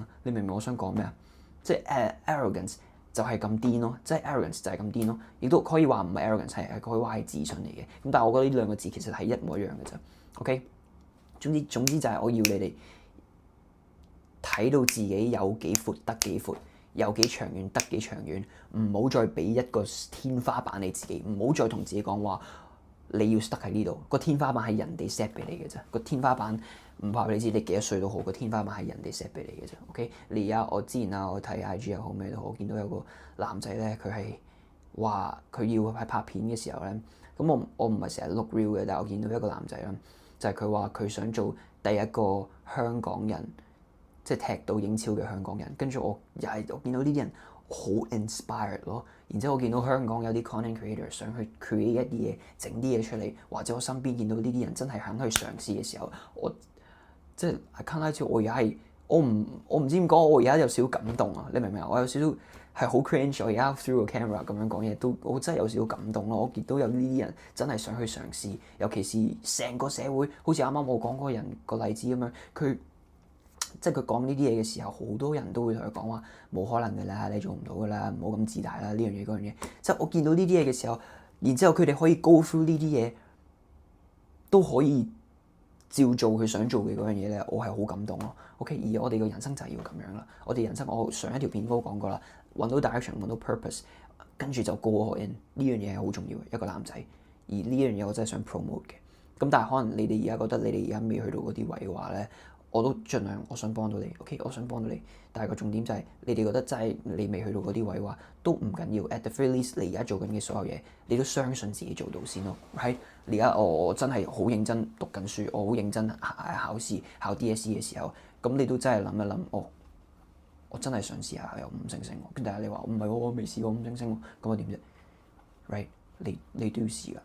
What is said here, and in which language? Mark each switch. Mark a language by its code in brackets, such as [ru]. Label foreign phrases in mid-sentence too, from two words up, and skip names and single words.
[yue] 你明唔明我想講咩啊？即係arrogance 就係咁癲咯，即係 arrogance 就係咁癲咯，亦都可以話唔係 arrogance，係可以話係自信嚟嘅。咁但係我覺得呢兩個字其實係一模一樣嘅啫。OK， 總之就係我要你哋睇到自己有幾闊得幾闊，有幾長遠得幾長遠，唔好再俾一個天花板你自己，唔好再同自己講話你要 stuck 喺呢度。個天花板係人哋 set 俾你嘅啫，個天花板唔怕俾你知，你幾多歲都好，個天花板係人哋 set 俾你嘅啫。OK， 你而家我之前我睇 IG 又好咩都好，我見到有個男仔咧，佢係話佢要喺拍片嘅時候咧，咁我唔係成日 [en] look real [yue] 嘅，但係我見到一個男仔啦，就係佢話佢想做第一個香港人，即係踢到英超嘅香港人。跟住我見到呢啲人好 inspired 咯。然之後我見到香港有啲 [en] content creator [yue] 想去 create 一啲嘢，整啲嘢出嚟，或者我身邊見到呢啲人真係肯去嘗試嘅時候，我即係 [en] I can't lie to you， [yue] 我而家係我唔知點講，我而家有少少感動啊！你明唔明啊？我有少少係好 cringe，我而家 through 個 camera 咁樣講嘢，都我真係有少少感動咯！我見到有呢啲人真係想去嘗試，尤其是成個社會，好似啱啱我講嗰個人個例子咁樣，佢即係佢講呢啲嘢嘅時候，好多人都會同佢講話冇可能㗎啦，你做唔到㗎啦，唔好咁自大啦，呢樣嘢嗰樣嘢。即係我見到呢啲嘢嘅時候，然之後佢哋可以 [en] go through [yue] 呢啲嘢，都可以照做佢想做嘅嗰樣嘢咧，我係好感動咯。OK， 而我哋嘅人生就係要咁樣啦。我哋人生我上一條片都講過啦，揾到 direction，揾到 purpose， 跟住就 [en] go all in， [yue] 呢樣嘢係好重要嘅一個男仔。而呢樣嘢我真係想 promote 嘅。咁但係可能你哋而家覺得你哋而家未去到嗰啲位嘅話咧，我都盡量我想幫到你。OK， 我想幫到你，但係個重點就係你哋覺得真係你未去到嗰啲位嘅話，都唔緊要。 [en] At the very least， [yue] 你而家做緊嘅所有嘢，你都相信自己做到先咯。喺而家我真係好認真讀緊書，我好認真考試考 DSE 嘅時候，咁你都真係諗一諗，我真係想試下有5星星喎。跟住但係你話唔係喎，我未試過5星星喎，咁我點啫？Right，你都要試㗎。